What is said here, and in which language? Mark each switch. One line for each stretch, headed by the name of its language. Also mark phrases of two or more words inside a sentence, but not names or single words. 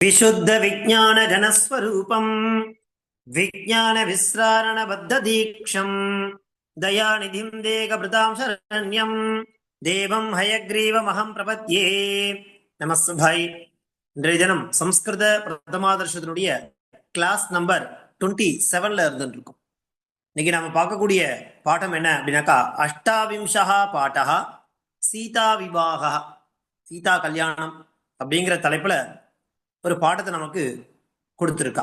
Sanskrit: विशुद्ध विज्ञान जनस्वरूपम विज्ञान विस्रारण बद्ध दीक्षम दयानिधिं देगभृतां शरण्यं देवं हयग्रीवमहं प्रपद्ये நமஸ்தாய்.
Tamil: இன்றைய தினம் சம்ஸ்கிருத பிரதமாதர்ஷத்தினுடைய
English: class number
Tamil: 27ல இருந்துருக்கும். இன்னைக்கு நாம பார்க்கக்கூடிய பாடம் என்ன அப்படின்னாக்கா,
Sanskrit: अष्टाविंशा पाठा सीता विवाहा,
Tamil: சீதா கல்யாணம் அப்படிங்கிற தலைப்புல ஒரு பாடத்தை நமக்கு கொடுத்துருக்கா.